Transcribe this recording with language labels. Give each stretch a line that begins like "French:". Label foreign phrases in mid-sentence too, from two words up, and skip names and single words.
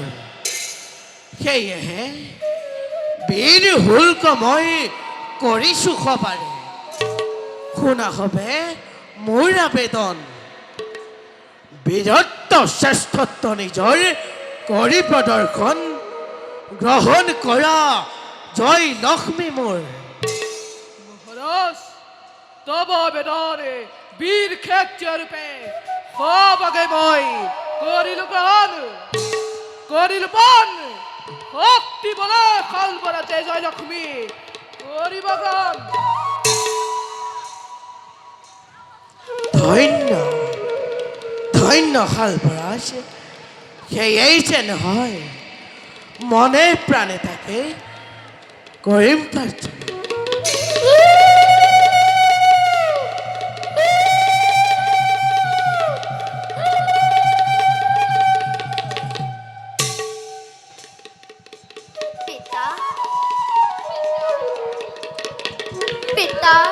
Assamese: সেয়েহে বীৰ শুল্ক মই কৰিছো সবাৰে। শুনা হবে মোৰ আবেদন, বীৰত্ব শ্ৰেষ্ঠত্ব নিজৰ কৰি প্ৰদৰ্শন গ্ৰহণ কৰা জয় লক্ষ্মী মোৰ। মহারাজ, তব আবেদনে বীর ক্ষেত্র রূপে সবাগে মই করিল গ্রহণ, করিল পান, শক্তি বলে খাল বরাতে জয় লক্ষ্মী করিব গান। ধন্য ধন্য শালপৰাজ, সেয়াই যেন হয় মনে প্ৰাণে তাকে কৰিম প্ৰাৰ্থনা। পিতা, পিতা,